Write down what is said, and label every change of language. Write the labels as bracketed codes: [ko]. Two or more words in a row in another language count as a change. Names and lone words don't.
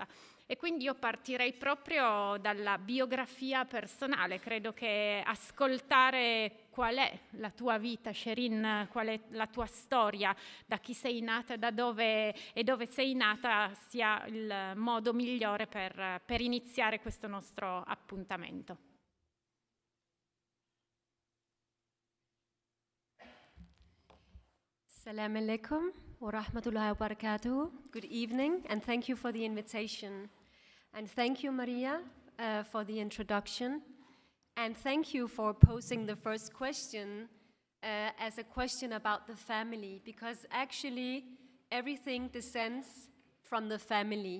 [it] E quindi io partirei proprio dalla biografia personale. Credo che ascoltare qual è la tua vita, Sherin, qual è la tua storia, da chi sei nata, da dove e dove sei nata, sia il modo migliore per iniziare questo nostro appuntamento. [ar] السلام عليكم ورحمة الله وبركاته. [en] Good evening, and thank you for the invitation. And thank you, Maria, for the introduction. And thank you for posing the first question as a question about the family, because actually everything descends from the family.